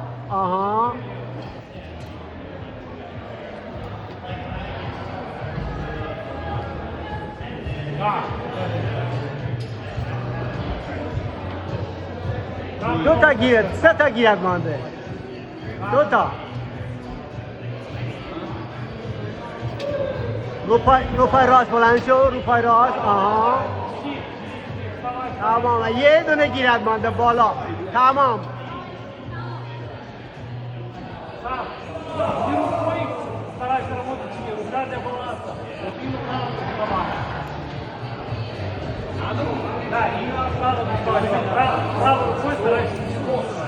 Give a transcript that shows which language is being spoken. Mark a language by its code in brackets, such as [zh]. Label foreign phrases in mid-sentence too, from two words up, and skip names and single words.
[fa] آها، دو تا گیرت، سه تا گیرت مانده. دو تا. رو پای راست بلند شو. رو پای راست. آها، تمام. یه دونه گیرت مانده بالا. تمام. [ru] Старайся работать себе, рука для баланса. Вот именно да, именно правой рукой старайся не.